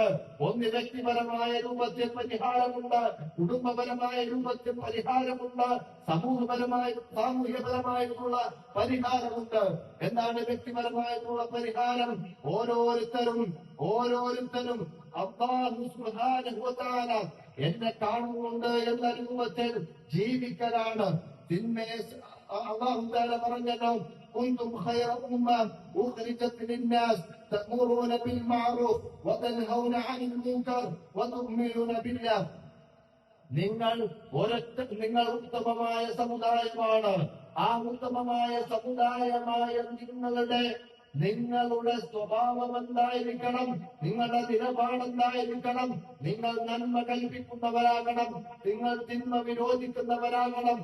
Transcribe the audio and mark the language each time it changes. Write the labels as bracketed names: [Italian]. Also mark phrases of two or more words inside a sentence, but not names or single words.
[Malayalam] ഒന്ന് വ്യക്തിപരമായ രൂപത്തിൽ പരിഹാരമുണ്ട്, കുടുംബപരമായ രൂപത്തിൽ പരിഹാരമുണ്ട്, സാമൂഹ്യപരമായിട്ടുള്ള പരിഹാരമുണ്ട്. എന്താണ് വ്യക്തിപരമായിട്ടുള്ള പരിഹാരം? ഓരോരുത്തരും [Arabic] الله سبحانه وتعالى [Malayalam] എന്നെ കാണുന്നുണ്ട് എന്ന രൂപത്തിൽ ജീവിക്കലാണ്. തിന്മയെ [Arabic] الله تعالى [Malayalam] പറഞ്ഞല്ലോ, [Arabic] كنتم خير أمة أخرجت للناس تأمرون بالمعروف وتنهون عن المنكر وتؤمنون بالله. [Malayalam] നിങ്ങൾ ഉത്തമമായ സമുദായമാണ്. ആ ഉത്തമമായ സമുദായമായ നിങ്ങളുടെ സ്വഭാവം എന്തായിരിക്കണം? നിങ്ങളുടെ നിലപാടെന്തായിരിക്കണം? നിങ്ങൾ നന്മ കൽപ്പിക്കുന്നവരാകണം, നിങ്ങൾ തിന്മ വിരോധിക്കുന്നവരാകണം.